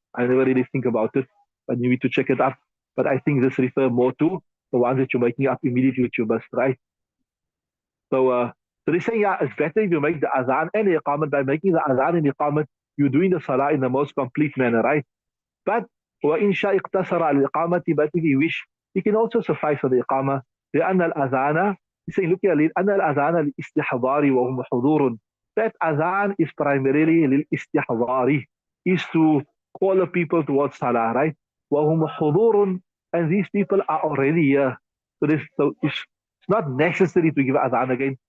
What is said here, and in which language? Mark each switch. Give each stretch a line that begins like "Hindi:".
English: I never really think about it, but you need to check it up. But I think this refers more to the ones that you're making up immediately with your must, right? So they're saying, yeah, it's better if you make the azan and the iqamat. By making the azan and iqamat, you're doing the salah in the most complete manner, right? But
Arabic: وإن شاء اقتصر على الإقامة,
English: but if you wish, you can also suffice for the إقامة.
Arabic: لأن الأذان,
English: he's saying, look here,
Arabic: لأن الأذان للاستحضار وهم حضور.
English: That azan is primarily
Arabic: للاستحضار,
English: is to call the people towards salah, right?
Arabic: وهم حضور,
English: and these people are already here. So it's not necessary to give azan again.